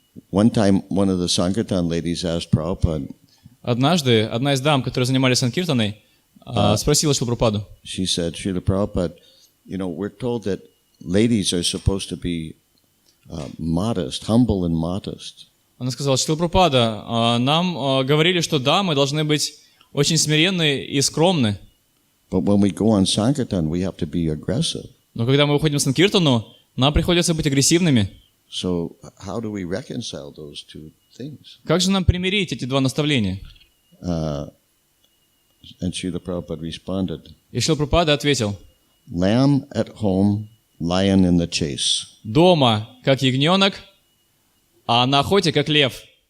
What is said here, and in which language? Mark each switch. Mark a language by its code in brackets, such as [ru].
[en] One time, one of the Sankirtan ladies asked Prabhupada, [ru] Однажды одна из дам, которые занимались санкиртаной, спросила Шрилу Прабхупаду. [en] she said, Srila Prabhupada, you know, we're told that ladies are supposed to be modest, humble and modest. [ru] Она сказала: «Шрила Прабхупада, нам говорили, что дамы должны быть очень смиренны и скромны. [en] But when we go on Sankirtan, we have to be aggressive. [ru] Но когда мы выходим в санкиртану, нам приходится быть агрессивными». [en] So how do we reconcile those two things? [ru] Как же нам примирить эти два наставления? [en] And Srila Prabhupada responded, [ru] И Шрила Прабхупада ответил: [en] lamb at home, lion in the chase. [ru] «Дома как ягненок, а на охоте как лев».